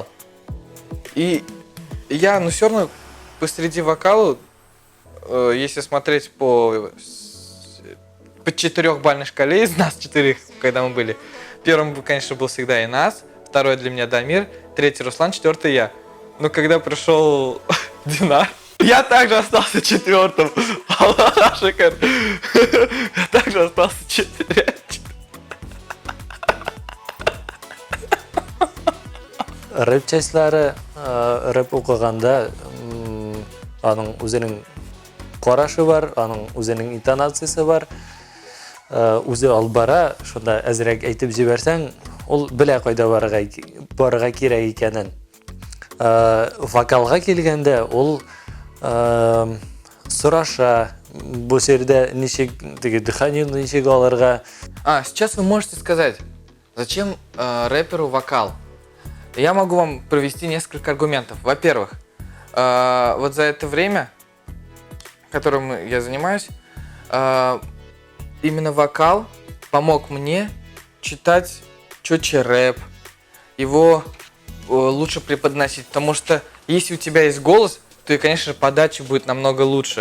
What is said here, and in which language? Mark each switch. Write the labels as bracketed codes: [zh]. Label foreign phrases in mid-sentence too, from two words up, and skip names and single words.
[ru] И я, все равно посреди вокала, если смотреть по 4-бальной шкале из нас 4, когда мы были, первым, конечно, был всегда Айназ, второй для меня Дамир, третий Руслан, 4-й я. Но когда пришел Динар, я также остался 4-м. Шикарно. Я также остался 4-м. [tt] Рэп частьлары, рэп укыганда, аның үзенең карашы бар, аның үзенең интонациясе бар. Үзе албара, шунда әзрәк әйтеп җибәрсәң, ул белә кайда барырга кирәк икәнен. Вокалга килгәндә, ул сораша, бу сердә ничек, дыханиены ничек алырга. [ru] Сейчас вы можете сказать, зачем рэперу вокал? Я могу вам привести несколько аргументов. Во-первых, вот за это время, которым я занимаюсь, именно вокал помог мне читать четче рэп, его лучше преподносить, потому что если у тебя есть голос, то и, конечно, подача будет намного лучше.